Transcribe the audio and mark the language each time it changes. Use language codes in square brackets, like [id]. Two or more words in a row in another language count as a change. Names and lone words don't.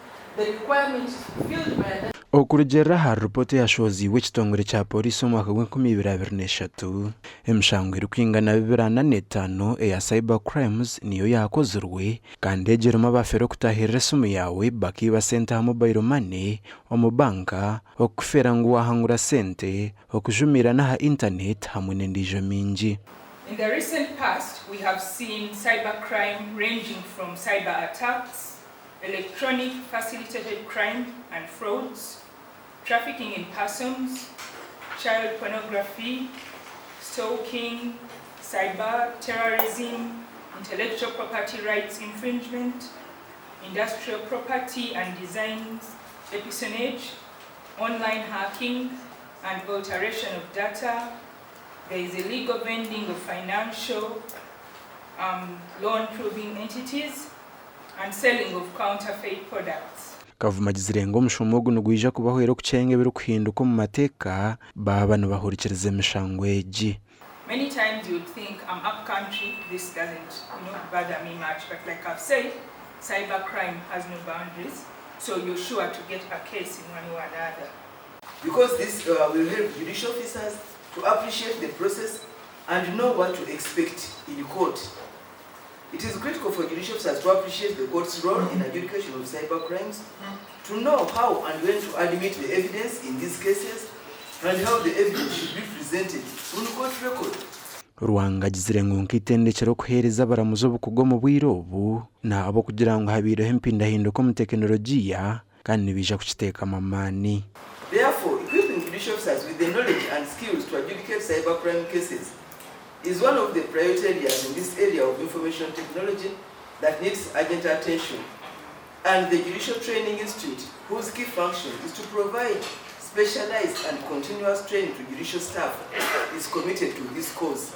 [en] the requirement is fulfilled by [nyn] okurugera hari ripoti yashoziwe ekitongore kya polisi omwaka gw'2023 emishango erikwingana 245 eya [en] cyber crimes [nyn] niyo yakozirwe kandi egeremu abafere okutahirira esimu yawe bakiba sente ha [en] mobile money [nyn] omu banka okufera ngu wahangura sente okujumira n'aha internet hamwe n'endijo mingi. [en] In the recent past, we have seen cybercrime ranging from cyber attacks, electronic facilitated crime and frauds, trafficking in persons, child pornography, stalking, cyber terrorism, intellectual property rights infringement, industrial property and design espionage, online hacking and alteration of data. There is illegal vending of financial loan proving entities and selling of counterfeit products. [nyn] Kavumagizire ngo omushomo ogu nigwija kubahwera okucenga ebirikuhinduka omu mateeka baba nibahurikiriza emishango egi. [en] Many times you would think I'm up country, this doesn't bother me much, but like I've said, cybercrime has no boundaries, so you're sure to get a case in one way or another. Because this will help judicial officers to appreciate the process and know what to expect in court. It is critical for judicial officers to appreciate the court's role in adjudication of cyber crimes, to know how and when to admit the evidence in these cases, and how the evidence should be presented on the court record. [nyn] Rwangagizire ngu nk'itendekero okuheereza abaramuzi obukugu omu bwire obu nabo kugira ngu habiireho empindahinduka omu tekinologiya kandi nibija kukiteekamu amaani. [en] Therefore, equipping judicial officers with the knowledge and skills to adjudicate cybercrime cases is one of the priority areas in this area of information technology that needs urgent attention. And the Judicial Training Institute, whose key function is to provide specialized and continuous training to judicial staff, is committed to this cause.